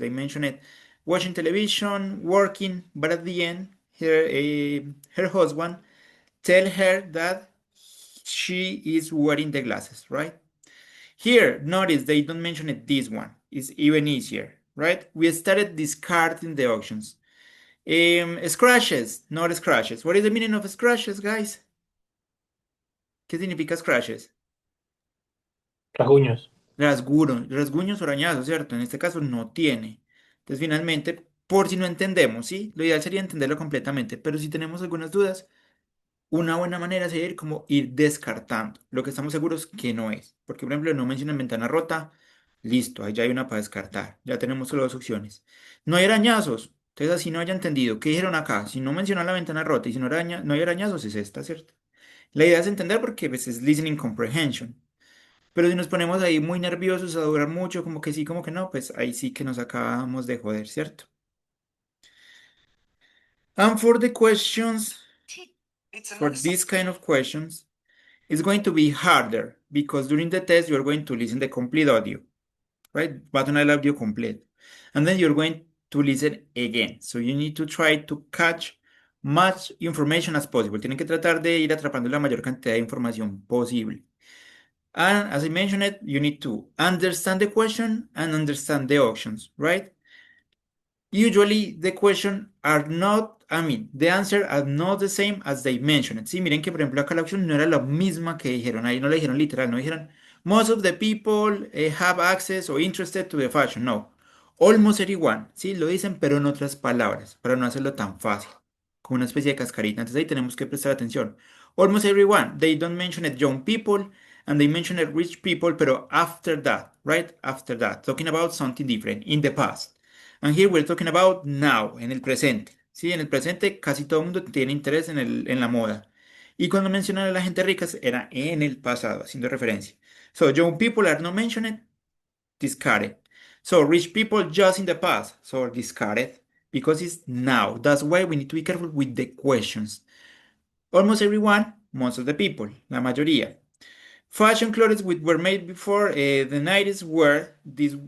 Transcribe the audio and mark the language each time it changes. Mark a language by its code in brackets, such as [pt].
[en] They mentioned it watching television, working, but at the end, her husband tell her that she is wearing the glasses, right? Here, notice they don't mention it. This one is even easier, right? We started discarding the options. Scratches, not scratches. What is the meaning of scratches, guys? [es] ¿Qué significa scratches? Rasguños. Rasguños o arañazos, ¿cierto? En este caso no tiene. Entonces, finalmente, por si no entendemos, ¿sí? Lo ideal sería entenderlo completamente, pero si tenemos algunas dudas, una buena manera sería ir descartando lo que estamos seguros que no es. Porque, por ejemplo, no mencionan ventana rota, listo, ahí ya hay una para descartar. Ya tenemos solo dos opciones. No hay arañazos, entonces así no haya entendido. ¿Qué dijeron acá? Si no mencionan la ventana rota y si no hay arañazos, es esta, ¿cierto? La idea es entender porque pues, es listening comprehension. Pero si nos ponemos ahí muy nerviosos a durar mucho, como que sí, como que no, pues ahí sí que nos acabamos de joder, ¿cierto? [en] And for the questions, It's a for nice this kind of questions, it's going to be harder because during the test you're going to listen the complete audio, right? [es] Va a sonar el audio completo. [en] And then you're going to listen again. So you need to try to catch much information as possible. [es] Tienen que tratar de ir atrapando la mayor cantidad de información posible. [en] And as I mentioned it, you need to understand the question and understand the options, right? Usually the question are not, the answer are not the same as they mentioned it. [es] Sí, miren que por ejemplo acá la opción no era la misma que dijeron, ahí no le dijeron literal, no dijeron [en] most of the people have access or interested to the fashion, [es] no. Almost everyone, sí, lo dicen pero en otras palabras, para no hacerlo tan fácil, como una especie de cascarita. Entonces ahí tenemos que prestar atención. [en] Almost everyone, they don't mention it young people and they mention it rich people, pero after that, right? After that, talking about something different in the past. And here we're talking about now, [es] en el presente. Sí, en el presente casi todo el mundo tiene interés en la moda. Y cuando mencionan a la gente rica era en el pasado, haciendo referencia. [en] So, young people are not mentioned, discarded. So, rich people just in the past, so discarded, because it's now. That's why we need to be careful with the questions. Almost everyone, most of the people, [es] la mayoría. [en] Fashion clothes which were made before the 90s were this.